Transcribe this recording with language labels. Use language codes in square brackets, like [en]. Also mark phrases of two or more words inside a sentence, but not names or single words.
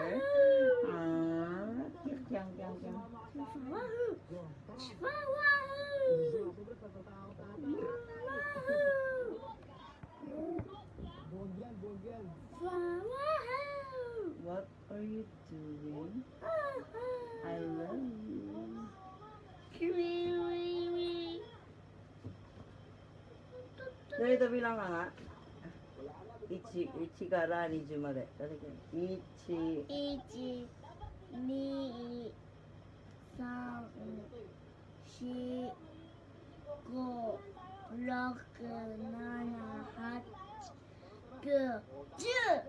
[en] Kyang, kyang, kyang. Wahoo! Wahoo! Wahoo! What are you doing? I love you. [tl] Dito bilang ka nga. [ja] Ichiから20まで。誰か1、 1、2、3、4、5、6、7、8、9、10、